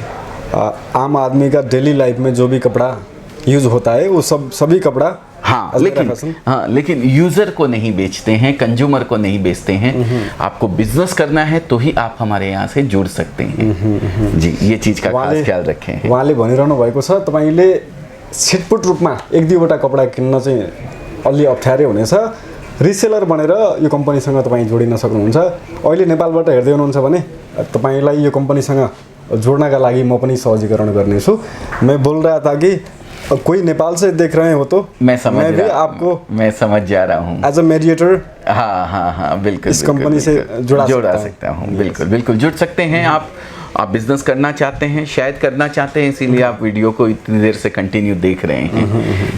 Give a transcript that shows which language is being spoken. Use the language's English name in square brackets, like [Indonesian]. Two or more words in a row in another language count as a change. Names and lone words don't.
[Hindi] आम आदमी का [English] daily life [Hindi] में जो भी कपड़ा यूज़ होता है वो सभी कपड़ा। लेकिन यूज़र को नहीं बेचते हैं, कंज्यूमर को नहीं बेचते हैं। आपको बिजनेस करना है तो ही आप हमारे यहाँ से जुड़ सकते हैं। जी, ये चीज़ का खास ख्याल रखें। [Nepali] उहाँले भनिरहनु भएको छ, तपाईले छिटपुट रूपमा 1-2 कपडा किन्न चाहिँ अलि अप्ठ्यारै हुनेछ। रिसेलर बनेर यो कम्पनीसँग तपाईँ जोडिन सक्नुहुन्छ। अहिले नेपालबाट हेर्दै हुनुहुन्छ भने तपाईलाई यो कम्पनीसँग जोड्नका लागि म पनि सहजीकरण गर्नेछु। [Hindi] मैं बोल रहा था कि कोई नेपाल से देख रहे हो तो मैं समझ जा रहा हूँ [English] as a mediator. [Hindi] हाँ, बिल्कुल इस कंपनी से जुड़ा सकता हूँ। बिल्कुल जुड़ सकते हैं। आप बिजनेस करना चाहते हैं, शायद करना चाहते हैं, इसीलिए आप वीडियो को इतनी देर से कंटिन्यू देख रहे हैं।